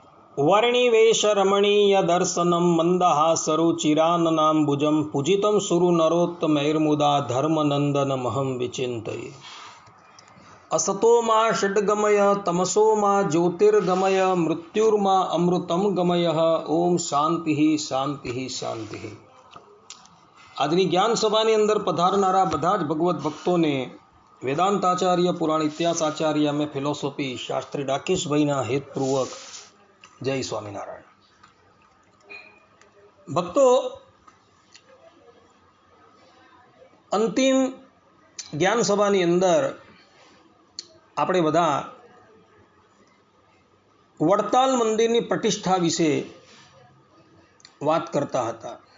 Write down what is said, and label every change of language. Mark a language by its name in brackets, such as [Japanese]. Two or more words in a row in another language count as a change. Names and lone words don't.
[Sanskrit] वर्णिवेश रमणीय दर्शनम मंदहासरुचिराननाम्बुजं पूजितं सुरनरोत्तमैर्मुदा धर्मनंदनमहं विचिन्तये। असतो मा षड्गमय तमसो मा ज्योतिर्गमय मृत्युर्मा अमृतम गमय। ओम शांति शांति शांति। [Gujarati] આજની જ્ઞાન સભાની અંદર પધારનારા બધા જ ભગવત ભક્તોને વેદાંતાચાર્ય પુરાણ ઇતિહાસ આચાર્ય અમે ફિલોસોફી શાસ્ત્રી ડાકેશભાઈના હેતપૂર્વક જય સ્વામિનારાયણ। ભક્તો, અંતિમ જ્ઞાન સભાની અંદર આપણે બધા વડતાલ મંદિરની પ્રતિષ્ઠા વિશે વાત કરતા હતા